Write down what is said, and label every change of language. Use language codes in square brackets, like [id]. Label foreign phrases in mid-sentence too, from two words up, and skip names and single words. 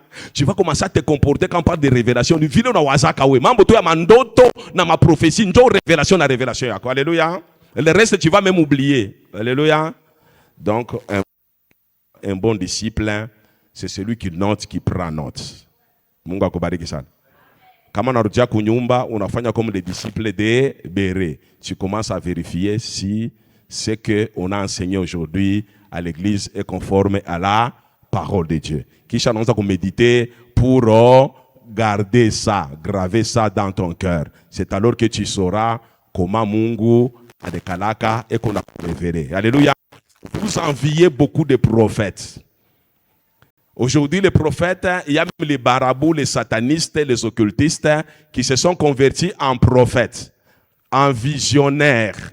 [fr] Tu vas commencer à te comporter quand on parle de révélation. Ma prophétie, une révélation, la révélation. Alléluia. Le reste, tu vas même oublier. Alléluia. Donc, un bon disciple, c'est celui qui note, qui prend note. [sw] Mungu akubariki sana. Kama unarudia kunyumba, unafanya [fr] comme les disciples de Béré. Tu commences à vérifier si ce qu'on a enseigné aujourd'hui à l'église est conforme à la parole de Dieu. [sw] Kisha naanza [fr] méditer pour garder ça, graver ça dans ton cœur. C'est alors que tu sauras comment Mungu a des kalaka et qu'on a révélé. Alléluia. Vous enviez beaucoup de prophètes. Aujourd'hui, les prophètes, il y a même les barabous, les satanistes, les occultistes qui se sont convertis en prophètes, en visionnaires.